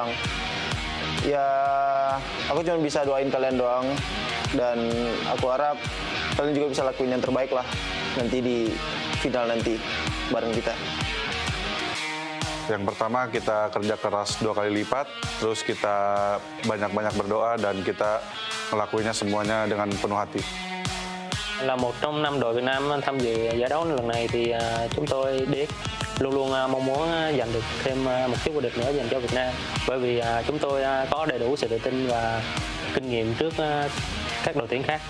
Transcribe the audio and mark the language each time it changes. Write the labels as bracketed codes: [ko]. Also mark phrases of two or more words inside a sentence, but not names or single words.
[id] Ya, aku cuma bisa doain kalian doang dan aku harap kalian juga bisa lakuin yang terbaik lah nanti di final nanti bareng kita. Yang pertama kita kerja keras 2 kali lipat, terus kita banyak-banyak berdoa dan kita ngelakuinnya semuanya dengan penuh hati. [vi] Là một trong 5 đội Việt Nam tham dự giải đấu lần này thì chúng tôi luôn luôn mong muốn giành được thêm một chiếc vô địch nữa dành cho Việt Nam, bởi vì chúng tôi có đầy đủ sự tự tin và kinh nghiệm trước các đội tuyển khác.